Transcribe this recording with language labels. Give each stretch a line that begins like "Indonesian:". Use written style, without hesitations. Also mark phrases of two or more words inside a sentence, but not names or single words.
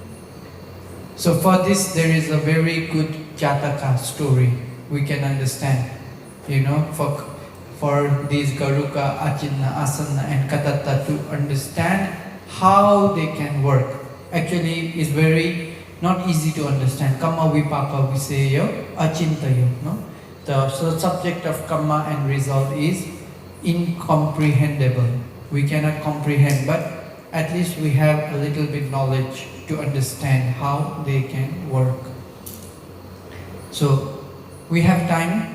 English: So for this, there is a very good Jataka story we can understand. For these Garuka, Achinna, Asana and Katatta to understand how they can work. Actually, it's very not easy to understand.
Pali: Kamma vipaka viseyo, achintayo.
English: No? The subject of karma and result is incomprehensible. We cannot comprehend, but at least we have a little bit knowledge to understand how they can work. So, we have time.